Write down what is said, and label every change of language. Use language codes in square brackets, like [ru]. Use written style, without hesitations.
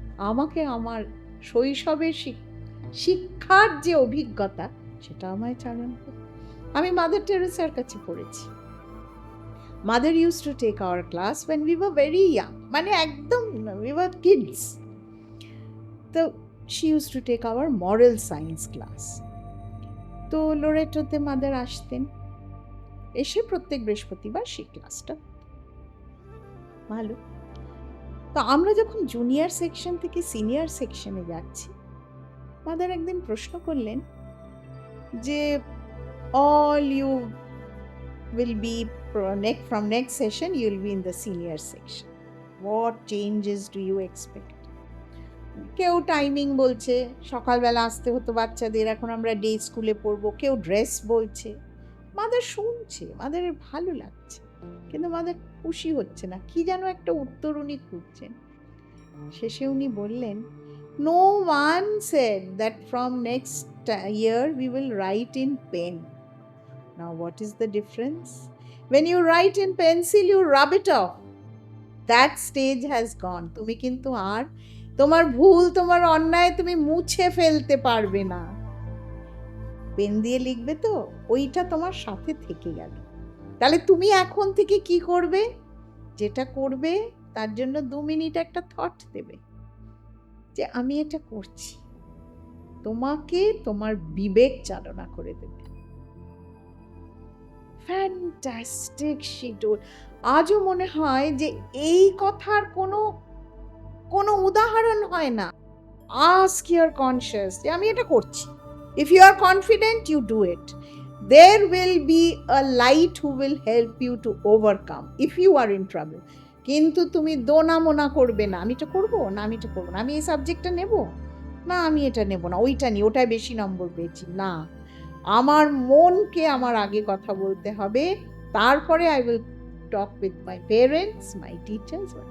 [bn] আমাকে আমার শৈশবের শিক্ষার যে অভিজ্ঞতা, সেটা আমায় চালনা করে। আমি মাদার টেরেসার কাছে পড়েছি। [en] mother use to take our class when we were very young, [bn] মানে একদম [en] we were kids. তো she used to take our moral science class. [bn] তো লোরেটোতে মাদার আসতেন, এসে প্রত্যেক বৃহস্পতিবার সেই ক্লাসটা ভালো। তো আমরা যখন জুনিয়র সেকশন থেকে সিনিয়র সেকশনে যাচ্ছি, মাদার একদিন প্রশ্ন করলেন যে [en] all you will be from next session you will be in the senior section, what changes do you expect? [bn] কেউ টাইমিং বলছে, সকালবেলা আসতে হতো বাচ্চাদের, এখন আমরা ডে স্কুলে পড়বো। কেউ ড্রেস বলছে। মাদার শুনছে, মাদারের ভালো লাগছে, কিন্তু মাদার খুশি হচ্ছে না, কি যেন একটা উত্তর উনি খুঁজছেন। শেষে উনি বললেন, [en] no one said that from next year we will write in pen. Now what is the difference? When you write in pencil you rub it off, that stage has gone. [bn] তুমি কিন্তু আর তোমার ভুল, তোমার অন্যায় তুমি মুছে ফেলতে পারবে না। পেন দিয়ে লিখবে তো, ওইটা তোমার সাথে থেকে গেল। তাহলে তুমি এখন থেকে কি করবে? যেটা করবে তার জন্য 2 মিনিট একটা থট দেবে যে আমি এটা করছি, তোমাকে তোমার বিবেক চালনা করে দেবে। Fantastic schedule. আজও মনে হয় যে এই কথার কোনো উদাহরণ হয় না। [en] ask your conscious [bn] যে আমি এটা করছি। [en] If you are confident you do it, there will be a light who will help you to overcome if you are in trouble. [bn] কিন্তু তুমি দোনা মোনা করবে না, আমি এটা করবো না, আমি এটা করবো না, আমি এই সাবজেক্টটা নেব না, আমি এটা নেব না, ওইটা নিই, ওটায় বেশি নম্বর পেয়েছি না। আমার মনকে আমার আগে কথা বলতে হবে, তারপরে [en] I will talk with my parents, my teachers,